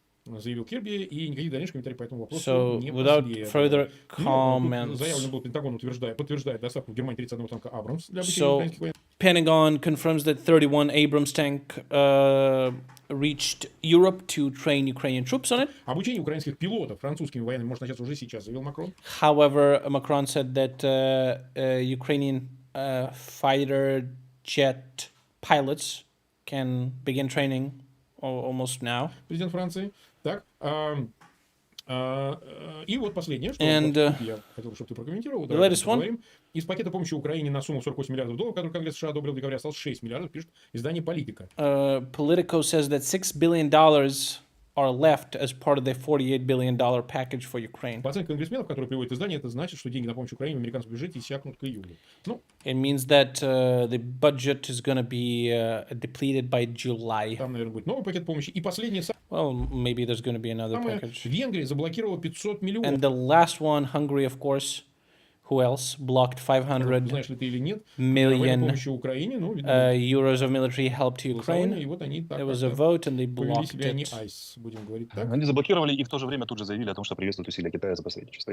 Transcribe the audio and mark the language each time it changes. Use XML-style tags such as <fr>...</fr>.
<ru>Заявил Кирби, и никаких дальнейших комментариев по этому вопросу не последовало.</ru> <en>Further comments.</en> <ru>Заявлено было, Пентагон подтверждает доставку в Германии 31 танка Абрамс для обучения украинских военных.</ru> <en>Pentagon confirms that 31 Abrams tank reached Europe to train Ukrainian troops on it.</en> <ru>Обучение украинских пилотов французскими военными может начаться уже сейчас, заявил Макрон.</ru> <en>However, Macron said that Ukrainian fighter jet pilots can begin training almost now.</en> <ru>Президент Франции. Так, и вот последнее, что я хотел, чтобы ты прокомментировал. Поговорим. Из пакета помощи Украине на сумму $48 миллиардов, который Конгресс США одобрил в декабре, осталось 6 миллиардов, пишет издание «Политика».</ru> <en>Politico says that $6 billion are left as part of the $48 billion package for Ukraine.</en> <ru>По оценке конгрессменов, которые приводит издание, это значит, что деньги на помощь Украине в американском бюджете иссякнут к июлю. Ну,</ru> <en>it means that the budget is going to be depleted by July.</en> <ru>Там, наверное, будет новый пакет помощи. И последний...</ru> <en>Well, maybe there's going to be another package.</en> <ru>Vengria заблокировала 500 миллионов.</ru> <en>And the last one, Hungary, of course. Who else blocked 500 million euros of military help to Ukraine? There was a vote and they blocked it.</en> <ru>Они заблокировали и в то же время тут же заявили о том, что приветствуют усилия Китая за посредничество.</ru>